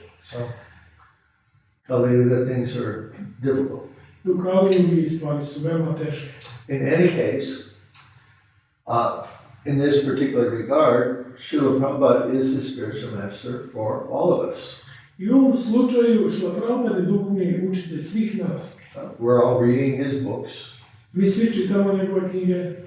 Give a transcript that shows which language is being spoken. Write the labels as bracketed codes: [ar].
[en] So, Kali Yuga things are difficult. [hr] U Kali Yugi stvari su veoma teške. [en] In any case, in this particular regard, Srila Prabhupada is the spiritual master for all of us. [hr] I u ovom slučaju Srila Prabhupada je duhovni učitelj svih nas. [en] We're all reading his books. [hr] Mi svi čitamo njegove knjige.